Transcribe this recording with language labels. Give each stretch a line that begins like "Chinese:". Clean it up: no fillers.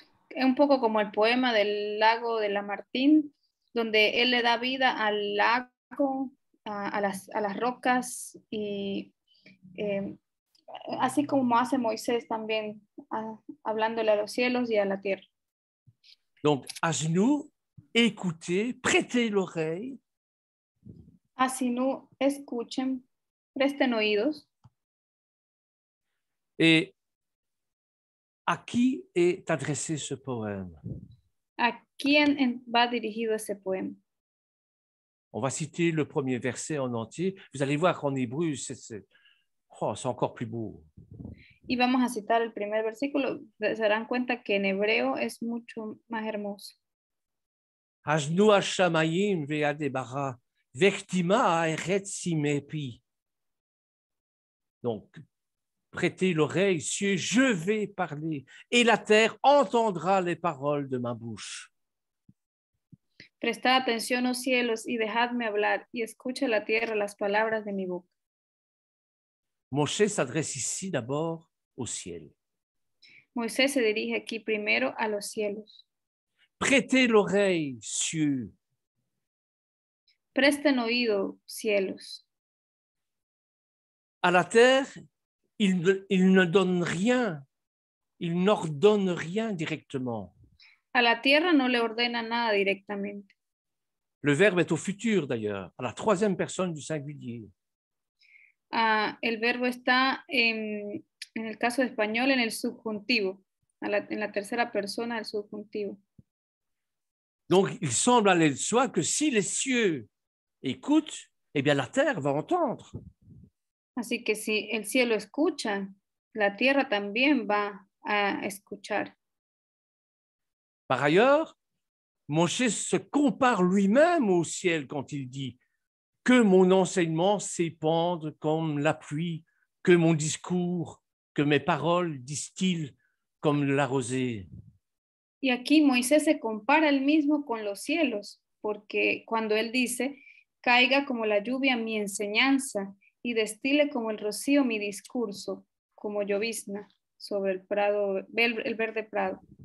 Spanish: Es un poco como el poema del lago de la Martín, donde él le da vida al lago, a las rocas, y así como hace Moisés también, hablándole a los cielos y a la tierra.
French: Donc, à genoux, écoutez, prêtez l'oreille.
Spanish: Así no escuchen, presten oídos.
French: Et à qui est adressé ce poème?
Spanish: ¿A quién va dirigido ese poema?
French: On va citer le premier verset en entier. Vous allez voir qu'en hébreu, c'est encore plus beau.
Spanish: Y vamos a citar el primer versículo. Se darán cuenta que en hebreo es mucho más hermoso.
Hebrew: Hajnu hashamayim ve'adebara vechtima ha'eretz simepi.
French: Donc, prêtez l'oreille, cieux, je vais parler, et la terre entendra les paroles de ma bouche.
Spanish: Prestad atención, oh cielos, y dejadme hablar, y escucha la tierra las palabras de mi boca.
French: Moshe s'adresse ici d'abord au ciel.
Spanish: Moisés se dirige aquí primero a los cielos.
French: Prêtez l'oreille, cieux.
Spanish: Presten oído, cielos.
French: À la terre, il ne donne rien, il n'ordonne rien directement.
Spanish: A la tierra no le ordena nada directamente.
French: Le verbe est au futur d'ailleurs, à la troisième personne du singulier.
Spanish: El verbo está en el caso de español en el subjuntivo, en la tercera persona del subjuntivo.
French: Donc, il semble aller de soi que si les cieux écoutent, eh bien la terre va entendre.
Spanish: Así que si el cielo escucha, la tierra también va a escuchar.
French: Par ailleurs, Moshe se compare lui-même au ciel quand il dit « Que mon enseignement s'épande comme la pluie, que mon discours, que mes paroles distillent comme la rosée. »
Spanish: Y aquí Moisés se compara él mismo con los cielos, porque cuando él dice, caiga como la lluvia mi enseñanza y destile como el rocío mi discurso, como llovizna sobre el prado, el verde prado.